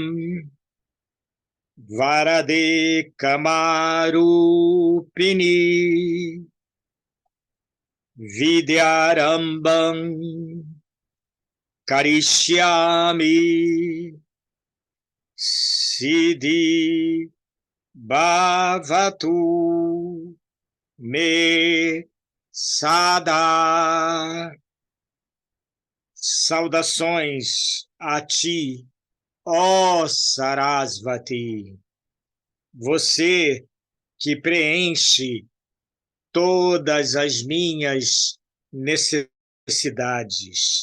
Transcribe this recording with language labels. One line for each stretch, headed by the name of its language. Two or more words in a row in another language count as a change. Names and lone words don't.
Sanskrit: Varade Kamarupini Vidyarambam Karishyami Siddhi Bhavatu Me Sada.
Portuguese: Saudações a ti, ó Sarasvati, você que preenche todas as minhas necessidades.